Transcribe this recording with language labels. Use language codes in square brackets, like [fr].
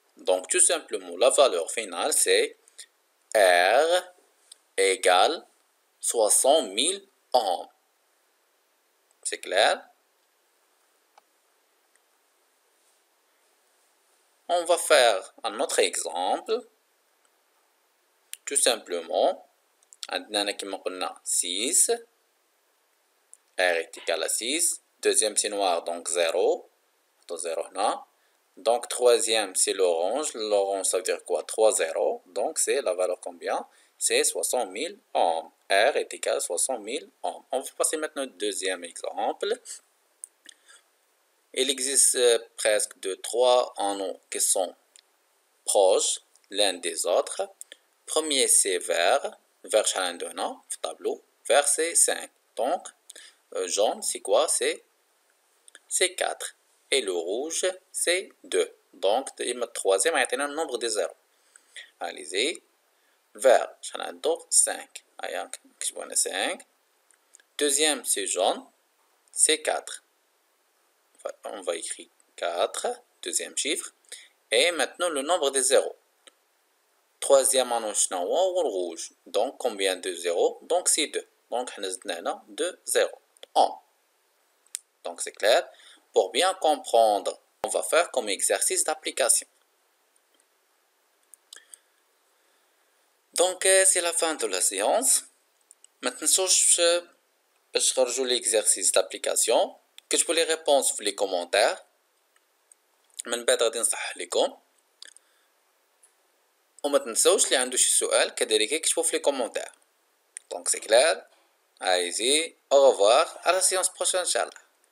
[fr] Donc tout simplement, la valeur finale, c'est R égale 60,000 ohms. C'est clair? On va faire un autre exemple. Tout simplement, [ar] عندنا كما قلنا [fr] 6. R est égal à 6. Deuxième c'est noir, donc 0. 0 هنا. Donc troisième c'est l'orange. L'orange ça veut dire quoi? 3 0. Donc c'est la valeur combien? C'est 60,000 ohms. R est égal à 60,000 ohms. On va passer maintenant au deuxième exemple. Il existe presque de 3 anneaux qui sont proches l'un des autres. Premier c'est vert. [ar] Vert شحال عندنا في الطابلو. [fr] Vert c'est 5. Donc jaune c'est quoi? C'est 4. Et le rouge c'est 2. Donc le troisième a été le nombre de 0. Allez-y. [ar] Vert شحال عندو 5. هيا نكتبو هنا 5. [fr] Deuxième c'est jaune. C'est 4. On va écrire 4, deuxième chiffre. Et maintenant le nombre de 0. Troisième anneau ou rouge. Donc combien de 0? Donc c'est 2. Donc on a 2 0. 1. Donc c'est clair. Pour bien comprendre, on va faire comme exercice d'application. Donc c'est la fin de la séance. Maintenant je rejoue l'exercice d'application. [ar] كتبوا لي ريبونس في لي كومونتير من بعد غادي نصحح لكم وما تنسوش اللي عنده شي سؤال كذلك يكتبوا في لي كومونتير دونك سي كلير. [fr] allez-y au revoir à la séance prochaine [ar] inchallah.